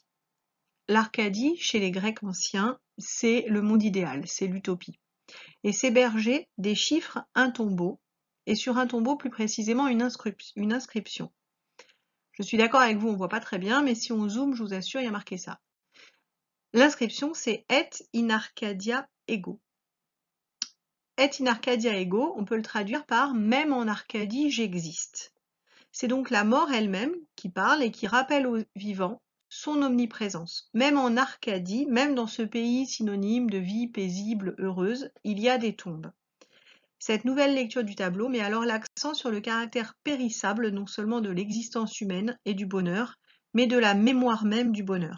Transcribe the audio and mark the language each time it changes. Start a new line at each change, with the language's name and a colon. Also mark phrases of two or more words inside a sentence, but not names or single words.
French: L'Arcadie, chez les Grecs anciens, c'est le monde idéal, c'est l'utopie. Et ces bergers déchiffrent un tombeau, et sur un tombeau plus précisément une inscription. Je suis d'accord avec vous, on ne voit pas très bien, mais si on zoome, je vous assure, il y a marqué ça. L'inscription, c'est
Latin: Et in Arcadia ego. Et in Arcadia ego,
French: on peut le traduire par Même en Arcadie, j'existe. C'est donc la mort elle-même qui parle et qui rappelle aux vivants son omniprésence. Même en Arcadie, même dans ce pays synonyme de vie paisible, heureuse, il y a des tombes. Cette nouvelle lecture du tableau met alors l'accent sur le caractère périssable non seulement de l'existence humaine et du bonheur, mais de la mémoire même du bonheur.